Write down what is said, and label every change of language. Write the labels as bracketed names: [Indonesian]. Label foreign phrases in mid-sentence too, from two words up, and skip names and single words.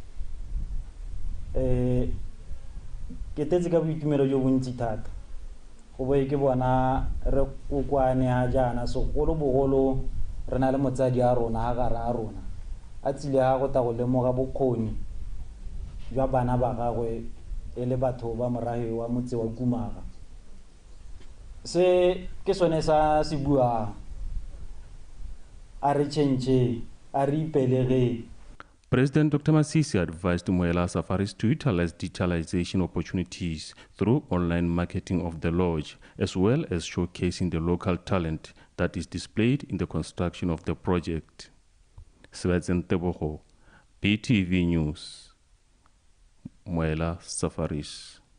[Tswana] Ke tetse ka boitumelo jo bontsi thata go boe ke bona re kokwane ha jana segolo bogolo re na le motsadi a rona ha gara a rona a tsile ga go ta go lemoga bokgoni jwa bana ba gagwe e le batho ba morahe wa motse wa Kumaga. Se ke sone sa se buang a re tšhentšhe a re ipelege. [English] President Dr. Masisi advised Mwela Safaris to utilize digitalization opportunities through online marketing of the lodge, as well as showcasing the local talent that is displayed in the construction of the project. Svetsen Tebogo, BTV News, Mwela Safaris.